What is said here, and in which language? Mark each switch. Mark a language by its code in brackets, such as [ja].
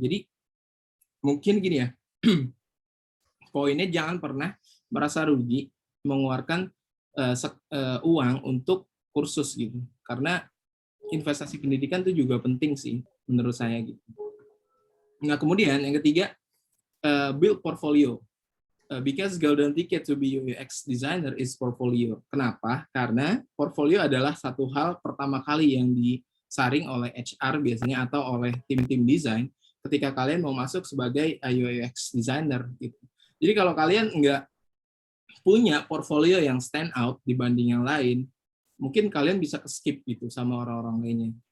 [id] Jadi mungkin gini ya. Poinnya jangan pernah merasa rugi mengeluarkan uang untuk kursus gitu. Karena investasi pendidikan itu juga penting sih menurut saya gitu. Nah, kemudian yang ketiga, [en] build portfolio. Because golden ticket to be UX designer is portfolio. [id] Kenapa? Karena portfolio adalah satu hal pertama kali yang disaring oleh HR biasanya atau oleh tim-tim desain ketika kalian mau masuk sebagai UX designer gitu. Jadi kalau kalian nggak punya portfolio yang stand out dibanding yang lain, mungkin kalian bisa skip gitu sama orang-orang lainnya.